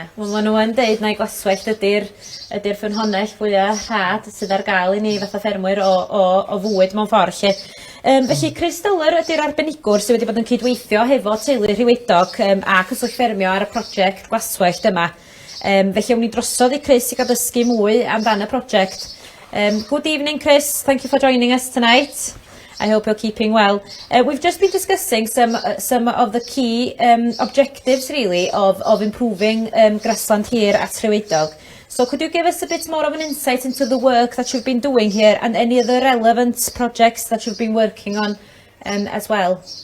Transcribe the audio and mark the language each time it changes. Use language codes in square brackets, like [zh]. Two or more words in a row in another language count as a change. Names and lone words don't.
[cy] Wel, maen nhw yn deud na i glaswellt ydy'r ffynhonnell fwyaf rhad sydd ar gael i ni fatha ffermwyr o fwyd mewn ffordd. Felly, Chris Dyler ydy'r arbenigwr sydd wedi bod yn cydweithio hefo teulu Rhiwaedog a cyswllt ffermio ar y prosiect glaswellt yma. Felly, awn ni drosodd i Chris i gael dysgu mwy amdan y prosiect. [en] Good evening, Chris. Thank you for joining us tonight. I hope you're keeping well. We've just been discussing some of the key objectives, really, of improving grassland here at Rhiwaedog. So could you give us a bit more of an insight into the work that you've been doing here and any of the relevant projects that you've been working on as well?